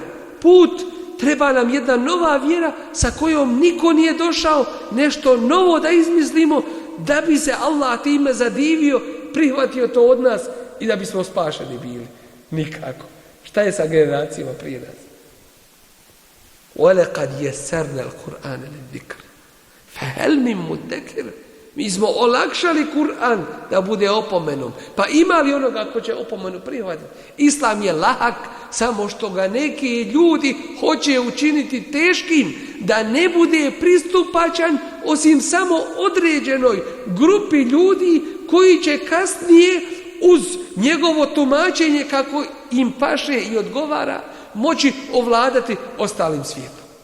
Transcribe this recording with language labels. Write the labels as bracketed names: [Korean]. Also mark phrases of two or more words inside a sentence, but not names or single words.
[Bosnian] Put, treba nam jedna nova vjera sa kojom niko nije došao, nešto novo da izmislimo, da bi se Allah time zadivio, prihvatio to od nas i da bismo spašeni bili. Nikako. Šta je sa generacijama prije nas? [Arabic] وَلَقَدْ يَسَّرْنَا الْقُرْآنَ لِلذِّكْرِ فَهَلْ مِن مُدَّكِرٍ. [Bosnian] Mi smo olakšali Kur'an da bude opomenom. Pa ima li onoga ko će opomenu prihvatiti? Islam je lahak, samo što ga neki ljudi hoće učiniti teškim, da ne bude pristupačan osim samo određenoj grupi ljudi koji će kasnije uz njegovo tumačenje kako im paše i odgovara moći ovladati ostalim svijetom.